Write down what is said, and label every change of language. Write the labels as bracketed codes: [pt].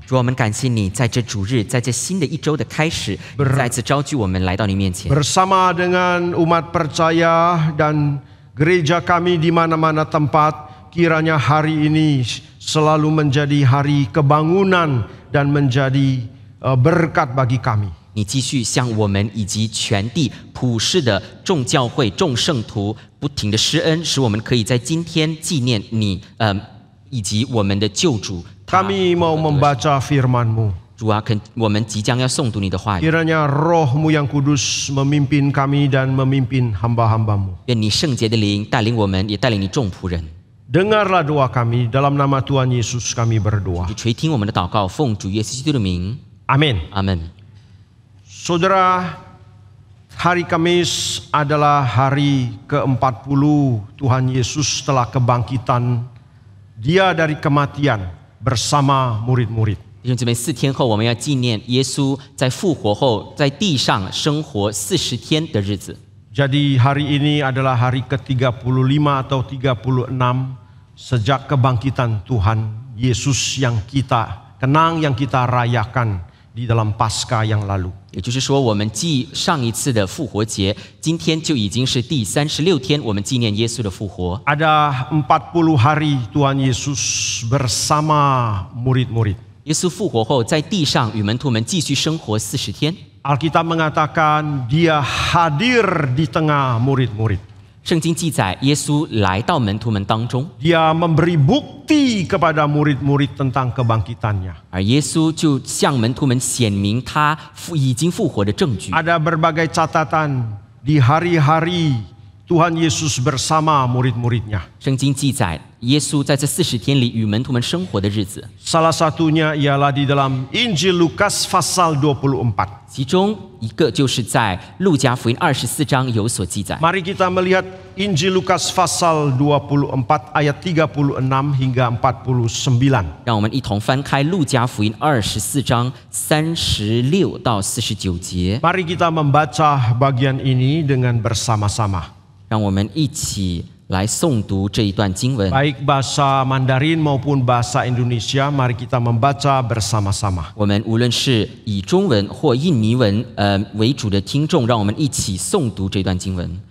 [zh] 主，我们感谢你，在这主日，在这新的一周的开始，再次召集我们来到你面前。 [id] Bersama dengan umat percaya dan gereja kami di mana-mana tempat, kiranya hari ini selalu menjadi hari kebangunan dan menjadi berkat bagi kami. [zh] 你继续向我们以及全地普世的众教会、众圣徒不停的施恩，使我们可以在今天纪念你，以及我们的救主。 [id] Kami mau membaca firman-Mu. [zh] 主啊，我们即将要诵读你的话语。 [id] Kiranya Roh-Mu yang kudus memimpin kami dan memimpin hamba-hamba-Mu. [zh] 愿你圣洁的灵带领我们，也带领你众仆人。 [id] Dengarlah doa kami, dalam nama Tuhan Yesus kami berdoa. [zh] 你垂听我们的祷告，奉主耶稣基督的名， [id] Amin. [zh] 阿门。 [id] Saudara, hari Kamis adalah hari ke-40 Tuhan Yesus setelah kebangkitan Dia dari kematian bersama murid-murid. [zh] 弟兄姊妹，4天后我们要纪念耶稣在复活后在地上生活40天的日子。 [id] Jadi hari ini adalah hari ke-35 atau 36 sejak kebangkitan Tuhan Yesus yang kita kenang, yang kita rayakan di dalam Paskah yang lalu. [zh] 也就是说，我们继上一次的复活节，今天就已经是第36天，我们纪念耶稣的复活。 [id] Ada 40 hari Tuhan Yesus bersama murid-murid. [zh] 耶稣复活后，在地上与门徒们继续生活40天。 [id] Alkitab mengatakan Dia hadir di tengah murid-murid. [zh] 圣经记载，耶稣来到门徒们当中， [id] Dia memberi bukti kepada murid-murid tentang kebangkitannya. [zh] 而耶稣就向门徒们显明他已经复活的证据。 [id] Ada berbagai catatan di hari-hari Tuhan Yesus bersama murid-muridnya. [zh] 圣经记载，耶稣在这40天里与门徒们生活的日子， [id] Salah satunya ialah di dalam Injil Lukas pasal 24. [zh] 其中一个就是在路加福音24章有所记载。 [id] Mari kita melihat Injil Lukas pasal 24 ayat 36 hingga 49. [zh] 让我们一同翻开路加福音24章36到49节， [id] Mari kita membaca bagian ini dengan bersama-sama. [zh] 让我们一起来诵读这一段经文。 [id] Baik bahasa Mandarin maupun bahasa Indonesia, mari kita membaca bersama-sama. [zh] 我们无论是以中文或印尼文为主的听众，让我们一起诵读这段经文。